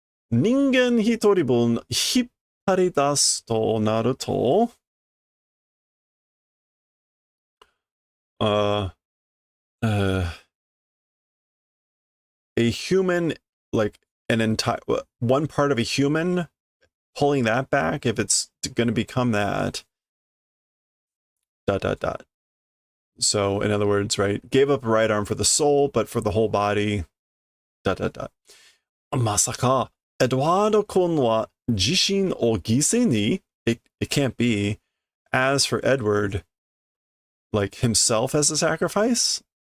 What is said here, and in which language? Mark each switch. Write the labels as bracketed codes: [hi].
[ja] 人間一人分引っ張り出すとなると, [en] a human, like an entire, one part of a human, pulling that back, if it's going to become that, ... So, in other words, right, gave up a right arm for the soul, but for the whole body, ... [ja] まさか、エドワード君は自身を犠牲に? [en] It can't be. As for Edward, like himself as a sacrifice?